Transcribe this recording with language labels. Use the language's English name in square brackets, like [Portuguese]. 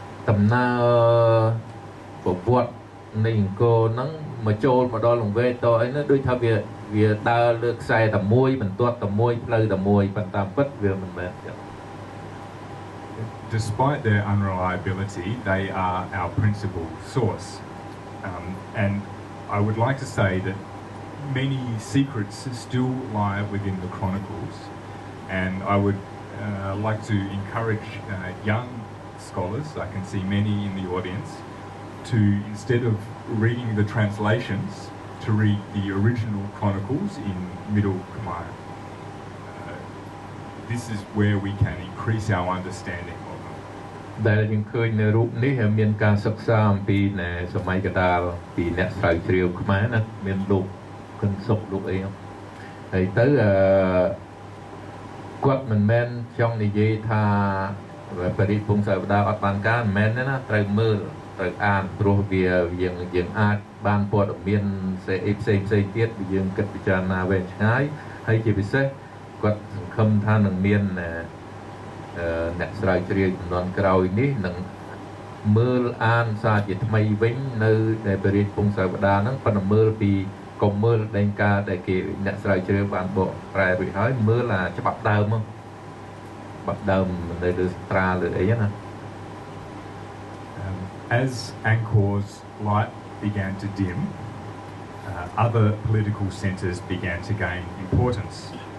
[Khmer] ដំណើរប្រវត្តិនៃអង្គរហ្នឹងមកចូលមកដល់លង្វែកតអីហ្នឹងដូចថាវាដើរលើខ្សែតែមួយបន្ទាត់តែមួយផ្លូវតែមួយប៉ុន្តែពិតវាមិនមែនទេ [English] Despite their unreliability, they are our principal source. And I would like to say that many secrets still lie within the chronicles. And I would like to encourage young scholars, I can see many in the audience, to instead of reading the translations, to read the original chronicles in Middle Khmer. This is where we can increase our understanding of them. [Khmer] ដែលយើងឃើញនៅរូបនេះមានការសិក្សាអំពីសម័យកណ្ដាលពីអ្នកស្រាវជ្រាវខ្មែរណាមានលោកគិនសុកលោកអីហើយទៅគាត់មិនមែនចង់និយាយថាព្រះរាជពង្សាវតារអត់បានការមិនមែនទេណាត្រូវមើលត្រូវអានព្រោះវាយើងអាចបានព័ត៌មានផ្សេងទៀតយើងគិតពិចារណាវែងឆ្ងាយហើយជាពិសេសគាត់សង្ឃឹមថានឹងមាន អ្នកស្រាវជ្រាវចំនួនក្រោយនេះនឹងមើលអានសារជាថ្មីវិញនៅដែលព្រះរាជពង្សាវតារហ្នឹងប៉ុន្តែមើលពីកុំមើលដែនការដែលគេអ្នកស្រាវជ្រាវបានបកប្រែរួចហើយមើលអាច្បាប់ដើមមកច្បាប់ដើមនៅលើត្រាលើអីណា [English] As Angkor's light began to dim, other political centres began to gain importance.